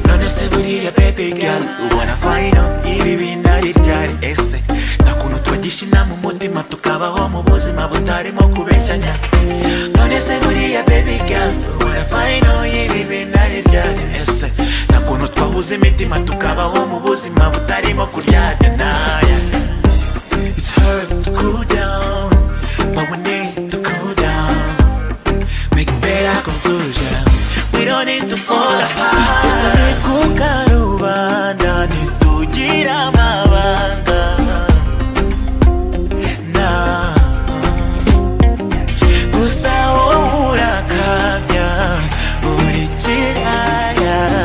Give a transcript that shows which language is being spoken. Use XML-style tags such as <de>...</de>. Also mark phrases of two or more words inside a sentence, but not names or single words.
<rw>None se buriya</rw> <en>baby girl, wanna find out</en> <rw>ibi binari ryari ese nakuntu twagishina mu mutima tukabaho mu buzima butarimo kubeshyanya. None se buriya</rw> <en>baby girl, wanna find out</en> <rw>ibi binari ryari ese nakuntu twahuze imitima tukabaho mu buzima butarimo kuryarya.</rw> <en>It's hard to cool down, but we need to cool down. Make better conclusion. We don't need to fall apart.</en> <rw>Gusa ni ku karubanda ntitugira amabanga. Gusa wowe urakabya uri kiraya.</rw>